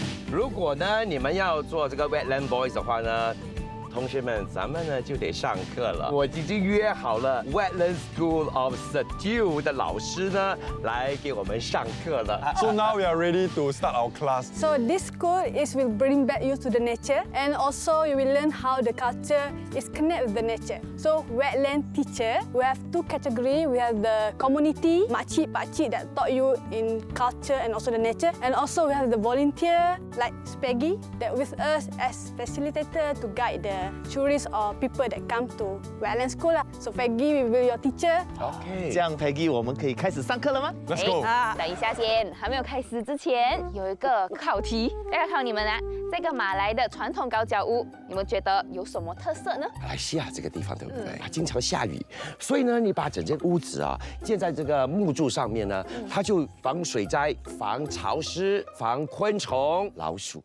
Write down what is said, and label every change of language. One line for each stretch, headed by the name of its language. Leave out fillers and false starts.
Chinese: 如果呢你们要做这个 Wetland Boys 的话呢，同学们，咱们呢就得上课了。我已经约好了 Wetland School of Stew 的老师呢来给我们上课了。
English: So now we are ready to start our class. So this school will bring back you to the nature, and also you will learn how the culture is connect with the nature. So wetland teacher, we have two categories. We have the community, makcik, pakcik that taught you in culture and also the nature, and also we have the volunteer like Peggy that with us as facilitator to guide the tourists or people that come to wetland school 啦。 So Peggy will be your teacher. OK，
Chinese: 这样 Peggy， 我们可以开始上课了吗
English: Let's go.
Chinese: 等一下先，还没有开始之前，有一个考题要考你们啊。这个马来的传统高脚屋，你们觉得有什么特色呢？马来西亚这个地方对不对？它经常下雨，所以呢，你把整间屋子啊建在这个木柱上面呢，它就防水灾、防潮湿、防昆虫、老鼠。